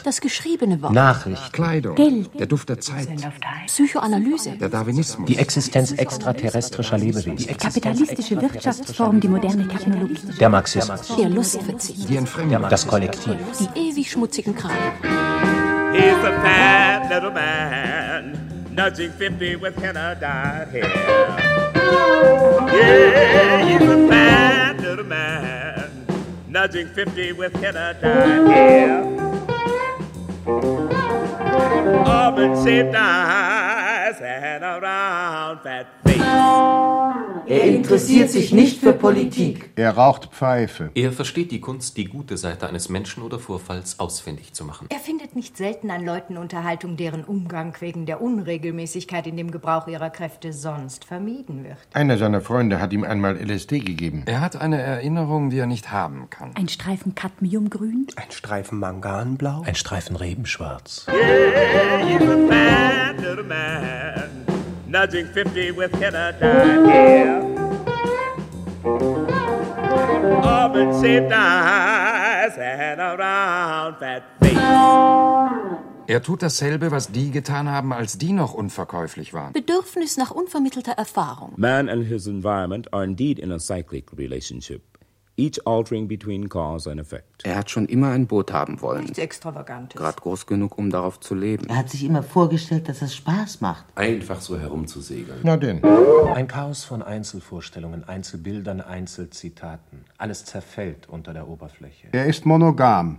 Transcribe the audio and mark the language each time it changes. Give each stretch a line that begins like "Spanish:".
German: Das geschriebene Wort. Nachricht. Kleidung. Geld. Der Duft der Zeit. Psychoanalyse. Der Darwinismus. Die Existenz extraterrestrischer Lebewesen. Die kapitalistische Wirtschaftsform, die moderne Technologie. Der Marxismus. Der Lustverzicht. Die Entfremdung. Das Kollektiv. Die ewig schmutzigen Kragen.
English: He's a bad little man, nudging 50 with henna dyed hair. Yeah, he's a bad little man, nudging 50 with henna dyed hair. Auburn-shaped eyes and a round fat face.
German: Er interessiert sich nicht für Politik. Er raucht Pfeife. Er versteht die Kunst, die gute Seite eines Menschen oder Vorfalls ausfindig zu machen. Er findet nicht selten an Leuten Unterhaltung, deren Umgang wegen der Unregelmäßigkeit in dem Gebrauch ihrer Kräfte sonst vermieden wird. Einer seiner Freunde hat ihm einmal LSD gegeben. Er hat eine Erinnerung, die er nicht haben kann. Ein Streifen Cadmiumgrün. Ein Streifen Manganblau. Ein Streifen Rebenschwarz.
English: Yeah, he's a bad little man. Nudging 50 with henna dyed hair. Auburn-shaped eyes and a round fat face.
German: Er tut dasselbe, was die getan haben, als die noch unverkäuflich waren. Bedürfnis nach unvermittelter Erfahrung.
English: Man and his environment are indeed in a cyclic relationship. Each altering between cause and effect.
German: Er hat schon immer ein Boot haben wollen. Nichts Extravagantes. Gerade groß genug, um darauf zu leben. Er hat sich immer vorgestellt, dass es Spaß macht. Einfach so herumzusegeln. Na denn. Ein Chaos von Einzelvorstellungen, Einzelbildern, Einzelzitaten. Alles zerfällt unter der Oberfläche. Er ist monogam.